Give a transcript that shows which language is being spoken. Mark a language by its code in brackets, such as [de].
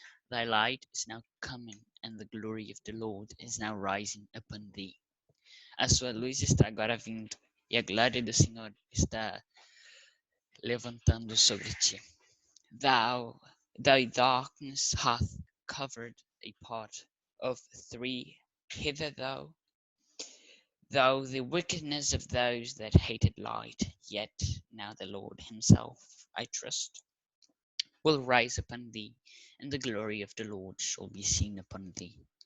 [en] Thy light is now coming, and the glory of the Lord is now rising upon thee. [pt] A sua luz está agora vindo, e a glória do Senhor está levantando sobre ti. [en] Thy darkness hath covered a part of 3 hitherto, though the wickedness of those that hated light, yet now the Lord himself, I trust, will rise upon thee, and the glory of the Lord shall be seen upon thee.